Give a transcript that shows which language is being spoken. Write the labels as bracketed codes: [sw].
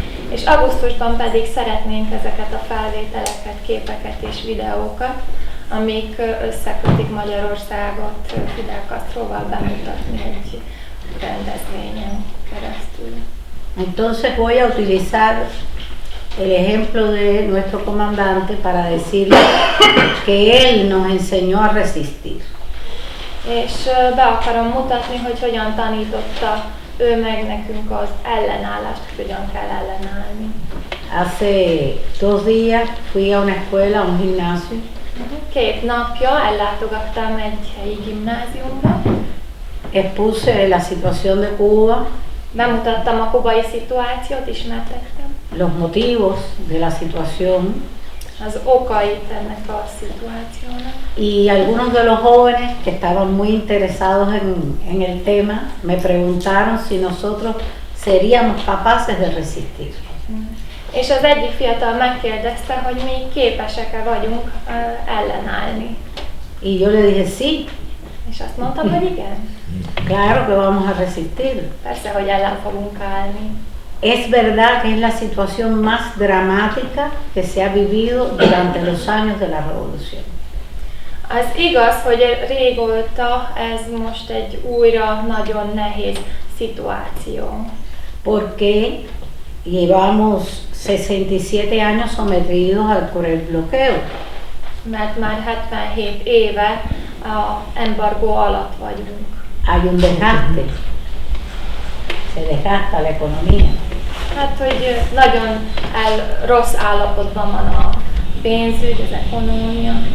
[hu] És augusztusban pedig szeretnénk ezeket a felvételeket, képeket és videókat amik összekötik Magyarországot Fidel Castroval bemutatni egy rendezvényen keresztül. [es] Entonces voy a utilizar el ejemplo de nuestro comandante para decirle que él nos enseñó a resistir. [hu] És be akarom mutatni, hogy hogyan tanította ő meg nekünk az ellenállást, hogy hogyan kell ellenállni. [es] Hace 2 días fui a una escuela, a un gimnasio, [hu] 2 napja ellátogattam egy helyi gimnáziumba, [es] expuse la situación de Cuba, [hu] bemutattam a kubai szituációt, ismertettem, [es] los motivos de la situación, [hu] az okait ennek a szituációnak. [es] y algunos de los jóvenes que estaban muy interesados en el tema me preguntaron si nosotros seríamos capaces de resistir. [hu] És az egyik fiatal megkérdezte, hogy mi képesek-e vagyunk ellenállni. [es] Y yo le dije sí, [hu] És azt mondtam, hogy igen. [es] claro que vamos a resistir. [hu] Persze, hogy ellen fogunk állni. [es] Es verdad que es la situación más dramática que se ha vivido durante los años de la revolución. [hu] Az igaz, hogy régóta ez most egy újra nagyon nehéz szituáció. [es] Porque llevamos 67 años sometidos al cruel bloqueo. [hu] Mert már 77 éve a embargó alatt vagyunk. [es] Hay un desgaste, se desgasta la economía. [hu] Hát, hogy nagyon rossz állapotban van a pénzügy, az ekonómia.